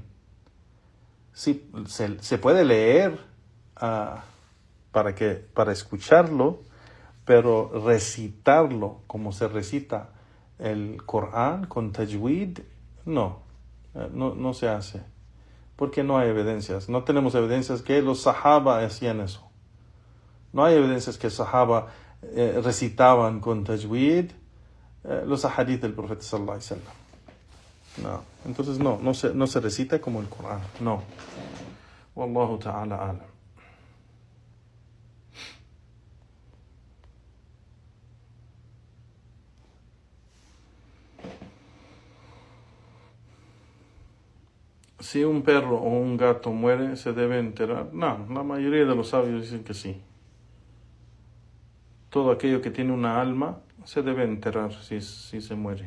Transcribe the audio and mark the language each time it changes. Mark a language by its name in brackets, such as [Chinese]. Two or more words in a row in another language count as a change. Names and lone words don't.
[Spanish] Sí, se puede leer para escucharlo, pero recitarlo como se recita el Corán con tajwid, no se hace, porque no hay evidencias. No tenemos evidencias que los sahaba hacían eso. No hay evidencias que sahaba recitaban con tajwid los ahadith del profeta [Arabic] صلى الله عليه وسلم. [Spanish] No, entonces no se recita como el Corán, no. [Arabic] والله تعالى أعلم. [Spanish] Si un perro o un gato muere, ¿se debe enterrar? No, la mayoría de los sabios dicen que sí. Todo aquello que tiene una alma se debe enterrar si se muere.